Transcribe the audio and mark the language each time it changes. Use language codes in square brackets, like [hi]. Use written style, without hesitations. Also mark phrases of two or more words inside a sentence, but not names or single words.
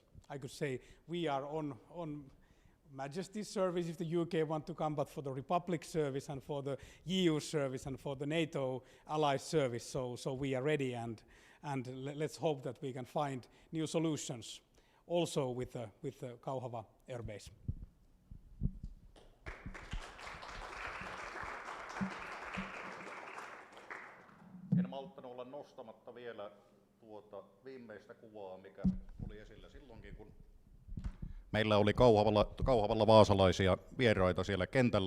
[en] I could say we are on Majesty's service if the UK want to come, but for the Republic service and for the EU service and for the NATO allies service. So we are ready and let's hope that we can find new solutions also with the Kauhava air base. [fi] En malttanut olla nostamatta vielä tuota viimeistä kuvaa, mikä oli esillä silloinkin, kun meillä oli Kauhavalla vaasalaisia vieraita siellä kentällä.